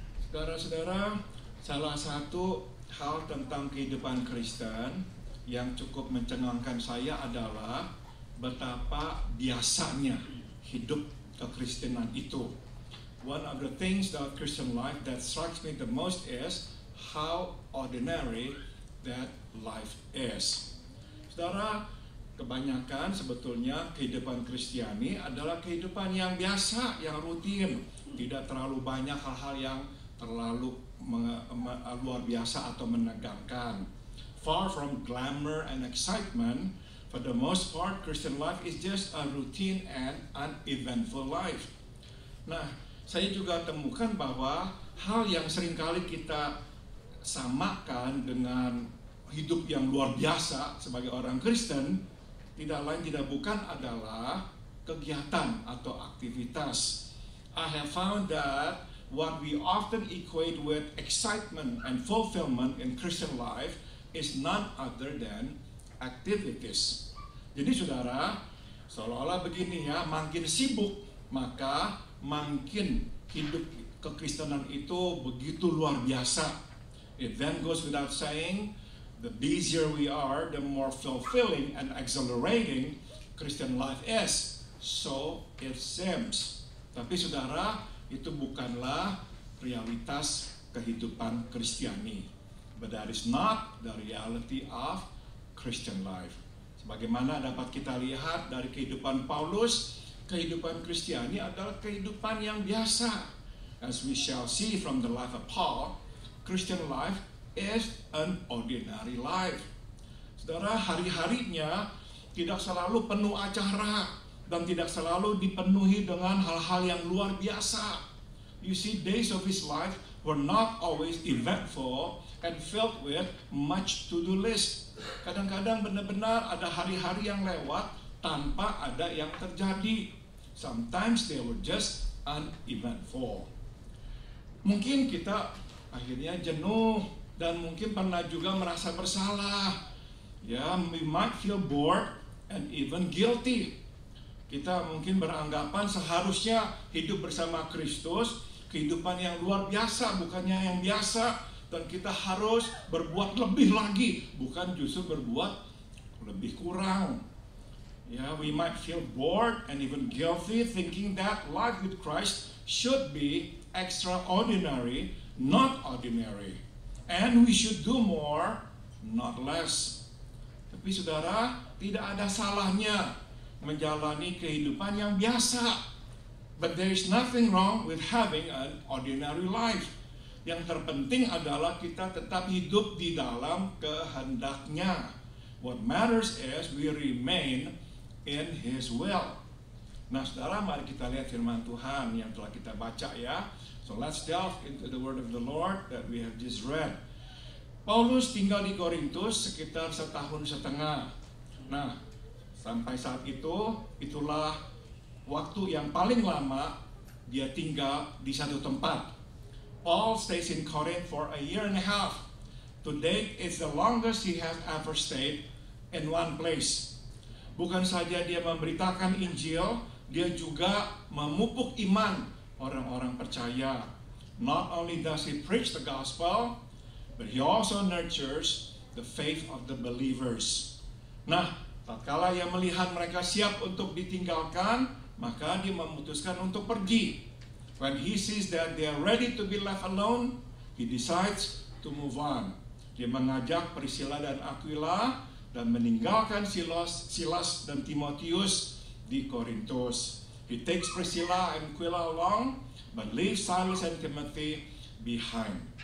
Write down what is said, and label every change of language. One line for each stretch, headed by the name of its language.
Indonesian: Saudara-saudara, salah satu hal tentang kehidupan Kristen yang cukup mencengangkan saya adalah betapa biasanya hidup kekristenan itu.
English: One of the things about Christian life that strikes me the most is how ordinary that life is.
Indonesian: Saudara, kebanyakan sebetulnya kehidupan Kristiani adalah kehidupan yang biasa, yang rutin. Tidak terlalu banyak hal-hal yang terlalu luar biasa atau menegangkan.
English: Far from glamour and excitement, for the most part, Christian life is just a routine and uneventful life.
Indonesian: Nah, saya juga temukan bahwa hal yang seringkali kita samakan dengan hidup yang luar biasa sebagai orang Kristen, tidak lain tidak bukan adalah kegiatan atau aktivitas.
English: I have found that what we often equate with excitement and fulfillment in Christian life is none other than activities.
Indonesian: Jadi saudara, seolah-olah begini ya, makin sibuk maka makin hidup kekristenan itu begitu luar biasa.
English: It then goes without saying, the busier we are, the more fulfilling and exhilarating Christian life is. So it seems.
Indonesian: Tapi saudara, itu bukanlah realitas kehidupan Kristiani.
English: But that is not the reality of Christian life.
Indonesian: Sebagaimana dapat kita lihat dari kehidupan Paulus, kehidupan Kristiani adalah kehidupan yang biasa.
English: As we shall see from the life of Paul, Christian life is an ordinary life.
Indonesian: Saudara, hari-harinya tidak selalu penuh acara dan tidak selalu dipenuhi dengan hal-hal yang luar biasa.
English: You see, days of his life were not always eventful and filled with much to-do list.
Indonesian: Kadang-kadang benar-benar ada hari-hari yang lewat tanpa ada yang terjadi.
English: Sometimes they were just uneventful.
Indonesian: Mungkin kita akhirnya jenuh dan mungkin pernah juga merasa bersalah.
English: Ya, we might feel bored and even guilty.
Indonesian: Kita mungkin beranggapan seharusnya hidup bersama Kristus, kehidupan yang luar biasa, bukannya yang biasa. Dan kita harus berbuat lebih lagi, bukan justru berbuat lebih kurang.
English: Ya, we might feel bored and even guilty, thinking that life with Christ should be extraordinary, not ordinary. And we should do more, not less.
Indonesian: Tapi saudara, tidak ada salahnya menjalani kehidupan yang biasa.
English: But there is nothing wrong with having an ordinary life.
Indonesian: Yang terpenting adalah kita tetap hidup di dalam kehendaknya.
English: What matters is we remain in His will.
Indonesian: Nah saudara, mari kita lihat firman Tuhan yang telah kita baca ya.
English: So let's delve into the word of the Lord that we have just read.
Indonesian: Paulus tinggal di Korintus sekitar 1,5 tahun. Nah, sampai saat itu, itulah waktu yang paling lama dia tinggal di satu tempat.
English: Paul stays in Corinth for 1.5 years. To date, it's the longest he has ever stayed in one place.
Indonesian: Bukan saja dia memberitakan Injil, dia juga memupuk iman orang-orang percaya.
English: Not only does he preach the gospel, but he also nurtures the faith of the believers.
Indonesian: Nah, tatkala ia melihat mereka siap untuk ditinggalkan, maka dia memutuskan untuk pergi.
English: When he sees that they are ready to be left alone, he decides to move on.
Indonesian: Dia mengajak Priscilla dan Aquila dan meninggalkan Silas dan Timotius di Korintus.
English: He takes Priscilla and Aquila along, but leaves Silas and Timothy behind.